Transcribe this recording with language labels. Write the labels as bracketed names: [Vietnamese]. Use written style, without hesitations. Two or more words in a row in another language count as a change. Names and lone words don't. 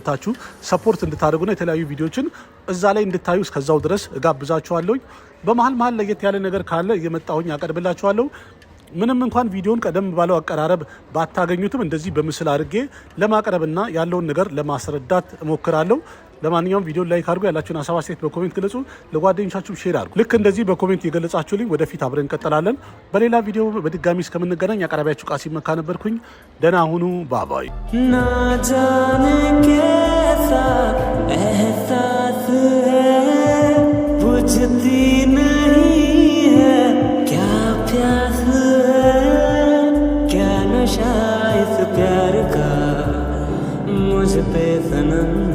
[Amharic] ገብታችሁ ሰፖርት እንድታደርጉና የተለያዩ ቪዲዮዎችን እዛ ላይ እንድታዩ እስከዛው ድረስ እጋብዛችኋለሁ። በመሀል ለየት ያለ ነገር ካለ እየመጣሁኝ አቀርብላችኋለሁ። ምንም እንኳን ቪዲዮን ቀደም ባለው አቀራረብ ባታገኙትም እንደዚህ በምስል አድርጌ ለማቅረብና ያለውን ነገር ለማስረዳት እሞክራለሁ። ለማንኛውም ቪዲዮ ላይክ አድርጉ፣ ያላችሁን ሀሳብ አስተያየት በኮሜንት ግለጹ፣ ለጓደኞቻችሁ ሼር አድርጉ። ልክ እንደዚህ በኮሜንት የገለጻችሁልኝ ወደፊት አብረን እንቀጥላለን። በሌላ ቪዲዮ በድጋሚ እስከምንገናኝ አቀራቢያችሁ ቃሲም መካ ነበርኩኝ። ደህና ሁኑ። ባባይ [Hindi] ना जाने कैसा एहसास है बुझती नहीं है क्या प्यास है क्या नशा इस प्यार का मुझ पे सनम